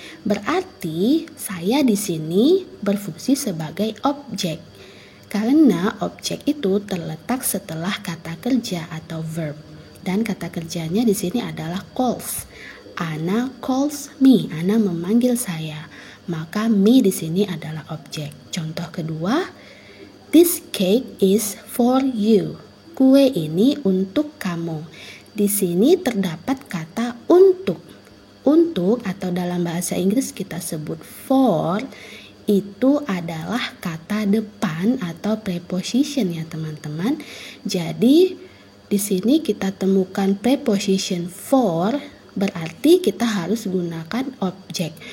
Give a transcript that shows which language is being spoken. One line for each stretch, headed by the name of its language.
Indonesian: Berarti saya di sini berfungsi sebagai objek. Karena objek itu terletak setelah kata kerja atau verb. Dan kata kerjanya di sini adalah calls.
English: Anna calls me.
Indonesian: Anna memanggil saya. Maka me di sini adalah objek. Contoh kedua,
English: this cake is for you.
Indonesian: Kue ini untuk kamu. Di sini terdapat kata untuk. Untuk atau dalam bahasa Inggris kita sebut for itu adalah kata depan atau preposition ya teman-teman. Jadi di sini kita temukan preposition for, berarti kita harus gunakan objek.